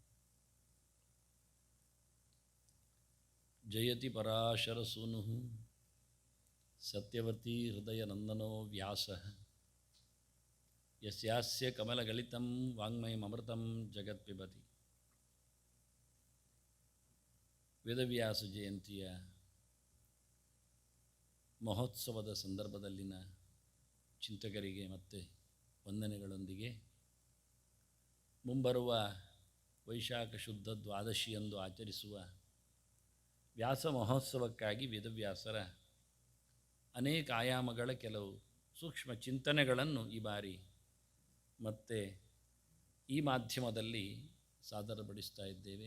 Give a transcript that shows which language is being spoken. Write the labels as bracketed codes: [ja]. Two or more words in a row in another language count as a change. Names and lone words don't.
[sa] ಜಯತಿ ಪರಾಶರಸೂನುಃ ಸತ್ಯವತಿ ಹೃದಯನಂದನೋ ವ್ಯಾಸಃ ಯಸ್ಯಾಸ್ಯ ಕಮಲಗಲಿತಂ ವಾಂಗ್ಮಯಮೃತಂ ಜಗತ್ಪಿಬತಿ. [kn] ವೇದವ್ಯಾಸ ಜಯಂತಿಯ ಮಹೋತ್ಸವದ ಸಂದರ್ಭದಲ್ಲಿನ ಚಿಂತಕರಿಗೆ ಮತ್ತೆ ವಂದನೆಗಳೊಂದಿಗೆ ಮುಂಬರುವ ವೈಶಾಖ ಶುದ್ಧ ದ್ವಾದಶಿಯಂದು ಆಚರಿಸುವ ವ್ಯಾಸ ಮಹೋತ್ಸವಕ್ಕಾಗಿ ವೇದವ್ಯಾಸರ ಅನೇಕ ಆಯಾಮಗಳ ಕೆಲವು ಸೂಕ್ಷ್ಮ ಚಿಂತನೆಗಳನ್ನು ಈ ಬಾರಿ ಮತ್ತೆ ಈ ಮಾಧ್ಯಮದಲ್ಲಿ ಸಾದರಪಡಿಸ್ತಾ ಇದ್ದೇವೆ.